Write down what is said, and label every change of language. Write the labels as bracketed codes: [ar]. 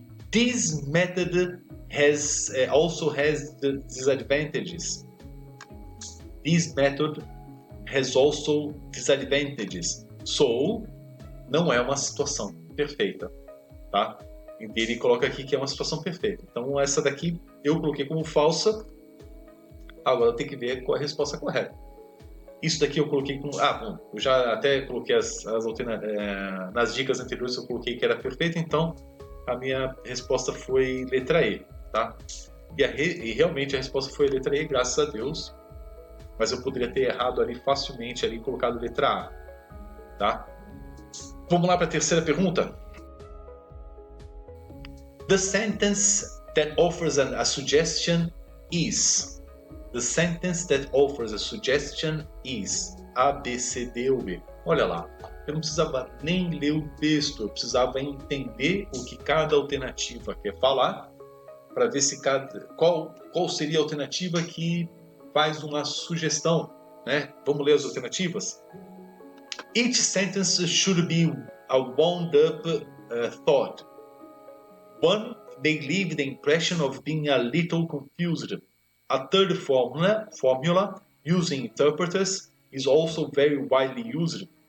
[en] This method also has the disadvantages. This method has also disadvantages. [pt] So, não é uma situação perfeita, tá? Ele coloca aqui que é uma situação perfeita. Então, essa daqui eu coloquei como falsa. Agora eu tenho que ver qual é a resposta correta. Isso daqui eu coloquei como... bom, eu já até coloquei nas dicas anteriores eu coloquei que era perfeito, então a minha resposta foi letra E, tá? E realmente a resposta foi letra E, graças a Deus. Mas eu poderia ter errado ali facilmente, ali colocado letra A, tá? Vamos lá para a terceira pergunta. [en] The sentence that offers a suggestion is. The sentence that offers a suggestion is. [pt] A, B, C, D ou B. Olha lá, eu não precisava nem ler o texto, eu precisava entender o que cada alternativa quer falar, para ver se qual seria a alternativa que faz uma sugestão, né? Vamos ler as alternativas? [en] Each sentence should be a wound-up thought. One may leave the impression of being a little confused. A third formula using interpreters is also very widely used.